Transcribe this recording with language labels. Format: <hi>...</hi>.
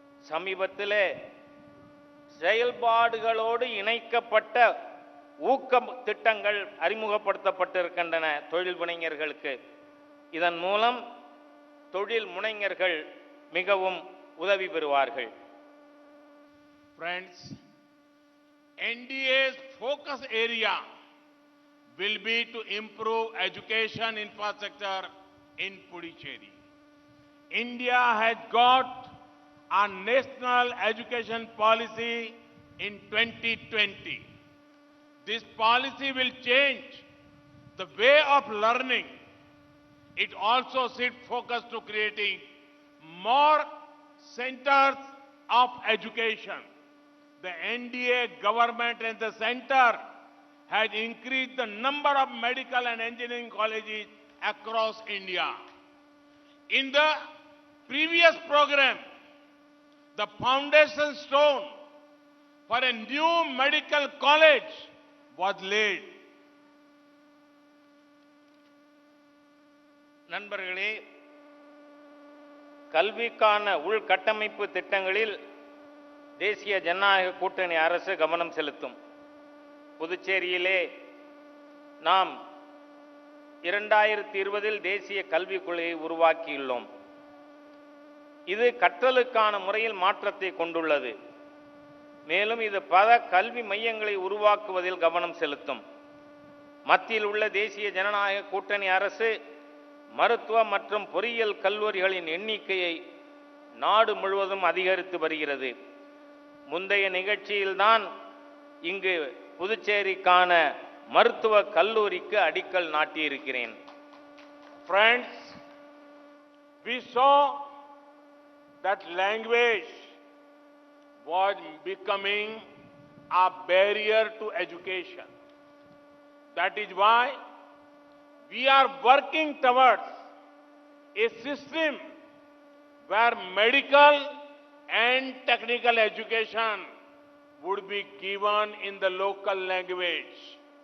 <ta>சமீபத்திலே செயல்பாடுகளோடு இணைக்கப்பட்ட ஊக்க திட்டங்கள் அறிமுகப்படுத்தப்பட்டிருக்கின்றன தொழில் முனைஞர்களுக்கு. இதன் மூலம் தொழில் முனைஞர்கள் மிகவும் உதவி பெறுவார்கள்.</ta> <en>Friends, NDA's focus area will be to improve education infrastructure in Puducherry. India has got a national education policy in 2020. This policy will change the way of learning. It also shifts focus to creating more centers of education. The NDA government and the center has increased the number of medical and engineering colleges across India. In the previous program, the foundation stone for a new medical college was laid.</en> <ta>நண்பர்களே, கல்விக்கான உள்கட்டமைப்பு திட்டங்களில் தேசிய ஜனநாயக கூட்டணி அரசு கவனம் செலுத்தும். புதுச்சேரியிலே நாம் 2020 தேசிய கல்விக் கொள்கையை உருவாக்கியுள்ளோம். இது கற்றலுக்கான முறையில் மாற்றத்தை கொண்டுள்ளது. மேலும் இது பல கல்வி மையங்களை உருவாக்குவதில் கவனம் செலுத்தும். மத்தியில் உள்ள தேசிய ஜனநாயக கூட்டணி அரசு மருத்துவ மற்றும் பொறியியல் கல்லூரிகளின் எண்ணிக்கையை நாடு முழுவதும் அதிகரித்து வருகிறது. முந்தைய நிகழ்ச்சியில்தான் இங்கு புதுச்சேரிக்கான மருத்துவ கல்லூரிக்கு அடிக்கல் நாட்டியிருக்கிறேன்.</ta> <en>Friends, we saw that language was becoming a barrier to education. That is why we are working towards a system where medical and technical education would be given in the local language.</en>